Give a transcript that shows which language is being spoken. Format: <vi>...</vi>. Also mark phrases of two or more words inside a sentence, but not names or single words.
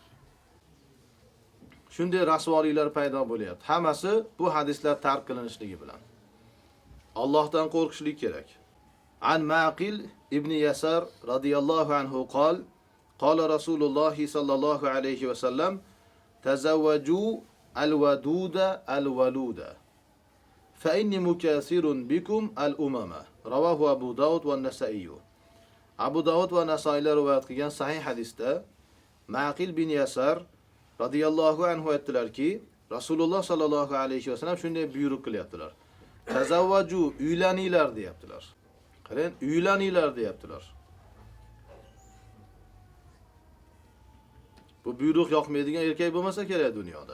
<uz>Shunday rasvoliklar paydo bo'lyapti. Hammasi bu hadislar tark qilinishligi bilan. Allohdan qo'rqishlik kerak.</uz> <ar>عن معقل بن يسار رضي الله عنه قال قال رسول الله صلى الله عليه وسلم تزوجوا الودود الولود فإني مكاثر بكم الأمم. رواه أبو داود والنسائي.</ar> <uz>Abu Dawud va Nasaiylar rivoyat qilgan sahih hadisda Ma'qil bin Yasar</uz> <ar>رضي الله عنه</ar> <uz>aytdilarki, Rasululloh</uz> <ar>صلى الله عليه وسلم</ar> <uz>shunday buyruq qilyaptilar. Tazawwaju, uylaninglar deyaptilar. Qarang, uylaninglar deyaptilar. Bu buyruq yoqmaydigan erkak bo'lmasa kerak dunyoda.</uz>